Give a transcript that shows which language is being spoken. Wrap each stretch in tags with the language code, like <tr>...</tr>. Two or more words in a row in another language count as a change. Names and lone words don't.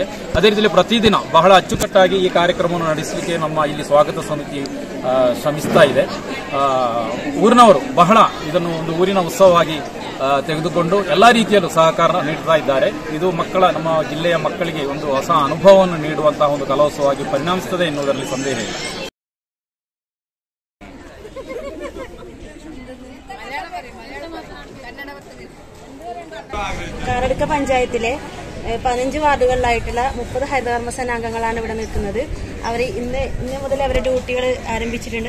<kn>ಅದೇ ರೀತಿಯಲ್ಲಿ ಪ್ರತಿದಿನ ಬಹಳ ಅಚ್ಚುಕಟ್ಟಾಗಿ ಈ ಕಾರ್ಯಕ್ರಮವನ್ನು ನಡೆಸಲಿಕ್ಕೆ ನಮ್ಮ ಇಲ್ಲಿ ಸ್ವಾಗತ ಸಮಿತಿ ಶ್ರಮಿಸ್ತಾ ಇದೆ. ಊರಿನವರು ಬಹಳ ಇದನ್ನು ಒಂದು ಊರಿನ ಉತ್ಸವವಾಗಿ ತೆಗೆದುಕೊಂಡು ಎಲ್ಲ ರೀತಿಯಲ್ಲೂ ಸಹಕಾರ ನೀಡ್ತಾ ಇದ್ದಾರೆ. ಇದು ನಮ್ಮ ಜಿಲ್ಲೆಯ ಮಕ್ಕಳಿಗೆ ಒಂದು ಹೊಸ ಅನುಭವವನ್ನು ನೀಡುವಂತಹ ಒಂದು ಕಲೋತ್ಸವವಾಗಿ ಪರಿಣಮಿಸುತ್ತದೆ ಎನ್ನುವುದರಲ್ಲಿ ಸಂದೇಹ ಇಲ್ಲ.</kn> <ml>കാറടുക്ക പഞ്ചായത്തിലെ 15 വാർഡുകളിലായിട്ടുള്ള 30 ഹരിതകർമ്മ സേനാംഗങ്ങളാണ് ഇവിടെ നിൽക്കുന്നത്. അവർ ഇന്ന് മുതൽ അവരുടെ ഡ്യൂട്ടികൾ ആരംഭിച്ചിട്ടുണ്ട്.</ml>